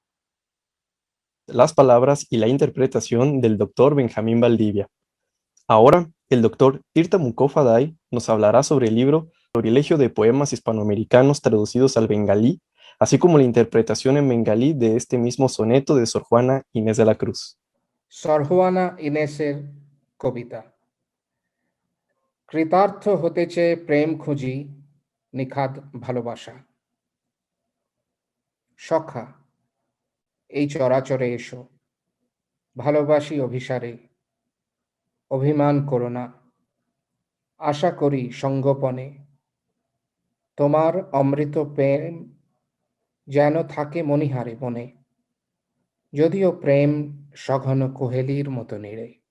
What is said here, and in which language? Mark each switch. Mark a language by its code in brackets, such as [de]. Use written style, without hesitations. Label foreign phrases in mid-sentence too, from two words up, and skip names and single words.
[es] Las palabras y la interpretación del doctor Benjamín Valdivia. Ahora, el doctor Tirta Mukhopadhyay nos hablará sobre el libro Florilegio de poemas hispanoamericanos traducidos al bengalí, así como la interpretación en bengalí de este mismo soneto de Sor Juana Inés de la Cruz. [bn] Sor Juana Inésের কবিতা। কৃতার্থ হতে চেয়ে প্রেম খুঁজি, নিখাদ ভালোবাসা। সখা, এই চরাচরে এসো, ভালোবাসি অভিসারে, অভিমান করো না, আশা করি সঙ্গোপনে, তোমার অমৃত প্রেম যেন থাকে মণিহারে মনে, যদিও প্রেম সঘন কোহেলির মতো নেড়ে।